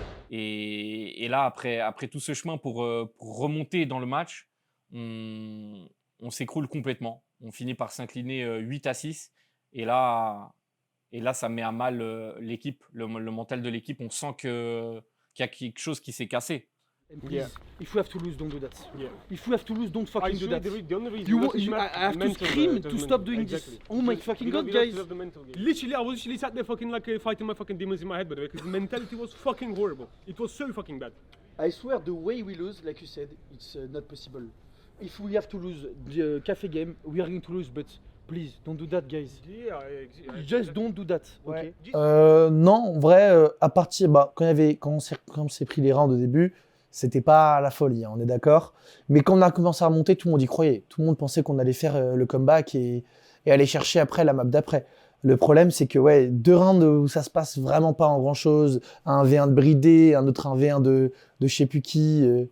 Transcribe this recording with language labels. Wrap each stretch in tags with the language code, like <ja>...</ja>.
<fr>Et là, après tout ce chemin pour remonter dans le match, on s'écroule complètement. On finit par s'incliner 8-6. Et là, ça met à mal l'équipe, le mental de l'équipe. On sent qu'il y a quelque chose qui s'est cassé.</fr> <en>Yeah. If we have to lose, don't do that. Yeah. If we have to lose, don't fucking do that. The only reason I have to scream to stop doing this. Oh my fucking god, guys. Literally, I was literally sat there fucking like fighting my fucking demons in my head, by the way, because the mentality was fucking horrible. It was so fucking bad. I swear, the way we lose, like you said, it's not possible. If we have to lose the cafe game, we are going to lose, but please, don't do that, guys. Yeah, Just don't do that, ok?</en> <fr>Non, en vrai, à partir, quand on s'est pris les rounds au début, c'était pas la folie, hein, on est d'accord. Mais quand on a commencé à remonter, tout le monde y croyait. Tout le monde pensait qu'on allait faire le comeback et aller chercher après la map d'après. Le problème, c'est que 2 rounds où ça se passe vraiment pas en grand chose, un V1 de Bridé, un autre un V1 de je sais plus qui.</fr>